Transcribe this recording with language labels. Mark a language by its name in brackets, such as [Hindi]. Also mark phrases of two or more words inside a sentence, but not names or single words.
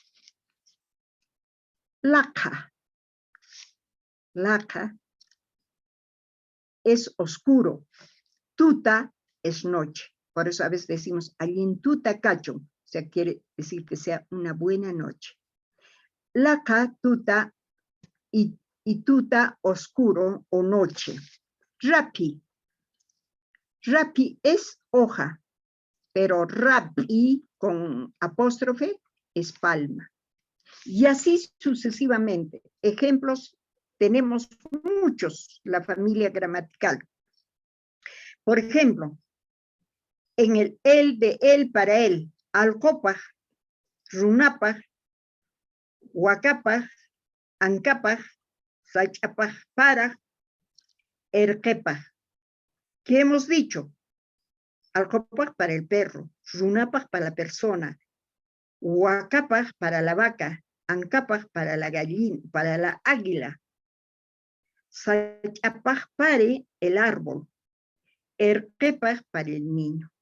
[Spanish] Laca. Laca es oscuro. Tuta es noche. Por eso a veces decimos, [Quechua] tuta cacho. [Spanish] O sea, quiere decir que sea una buena noche. [Quechua] Laca, tuta y tuta, [Spanish] oscuro o noche. Rapi. Rapi es hoja, pero rapi con apóstrofe es palma. Y así sucesivamente. Ejemplos tenemos muchos, la familia gramatical. Por ejemplo, en el él de él para él, [Quechua] alcopaj, runapaj, huacapaj, ancapaj, sachapaj para, erquepaj. [Spanish] ¿Qué hemos dicho? Alcopaj para el perro, runapaj para la persona, huacapaj para la vaca, ancapaj para la gallina, para la águila, sachapaj para el árbol, erquepaj para el niño.